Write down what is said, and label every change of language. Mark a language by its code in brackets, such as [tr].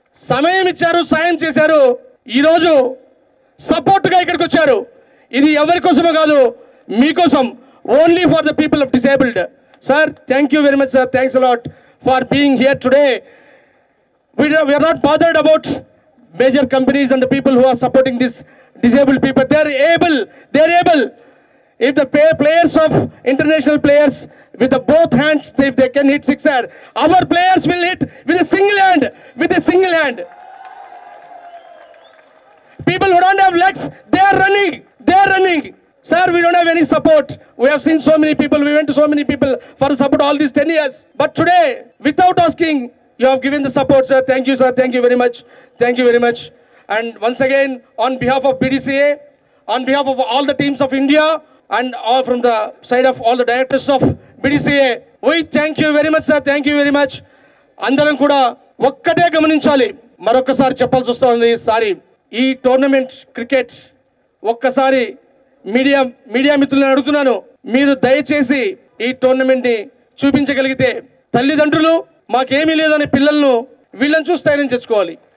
[te] సమయం ఇచ్చారు, సాయం చేశారు, ఈరోజు సపోర్ట్గా ఇక్కడికి వచ్చారు. ఇది ఎవరి కోసమో కాదు, మీకోసం, [en] Only for the people of disabled. Sir, thank you very much sir, thanks a lot for being here today. We are not bothered about major companies and the people who are supporting this disabled people. They are able. If the players of international players with the both hands, if they can hit sixer, our players will hit with a single hand. People who don't have legs, they are running. Sir, we don't have any support. We have seen so many people, we went to so many people for support all these 10 years. But today, without asking, you have given the support, sir. Thank you, sir. Thank you very much. And once again, on behalf of BDCA, on behalf of all the teams of India, and all from the side of all the directors of BDCA, we thank you very much, sir. Thank you very much. [te] అందరం కూడా ఒక్కటే గమనించాలి, మరొకసారి చెప్పాల్సి వస్తుంది. Sorry, ఈ tournament cricket ఒక్కసారి media మిత్రులను అడుగుతున్నాను, మీరు దయచేసి ఈ టోర్నమెంట్ని చూపించగలిగితే తల్లిదండ్రులు మాకేమీ లేదని పిల్లలను వీళ్ళని చూసి ధైర్యం తెచ్చుకోవాలి.